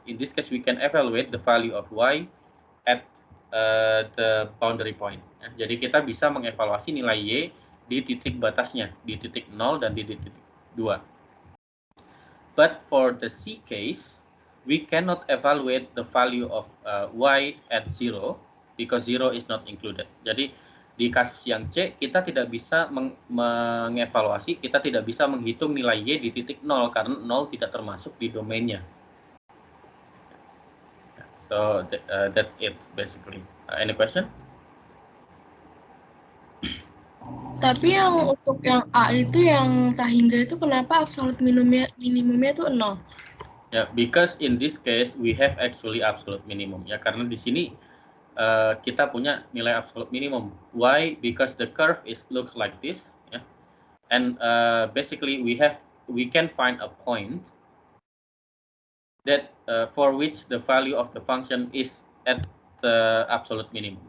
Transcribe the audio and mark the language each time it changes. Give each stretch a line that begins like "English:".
English: In this case, we can evaluate the value of y at the boundary point.
Indonesian: Ya. Jadi kita bisa mengevaluasi nilai y di titik batasnya, di titik 0 dan di titik 2.
English: But for the C case, we cannot evaluate the value of y at 0 because 0 is not included.
Indonesian: Jadi di kasus yang C, kita tidak bisa mengevaluasi, kita tidak bisa menghitung nilai y di titik 0 karena 0 tidak termasuk di domainnya.
English: So that's it basically. Any question?
Indonesian: Tapi yang untuk yang A itu yang Tahingga itu kenapa absolute minimumnya itu 0?
English: Ya, because in this case we have actually absolute minimum.
Indonesian: Ya, karena di sini kita punya nilai absolute minimum. Why?
English: Because the curve looks like this. Ya. And basically we can find a point that for which the value of the function is at the absolute minimum.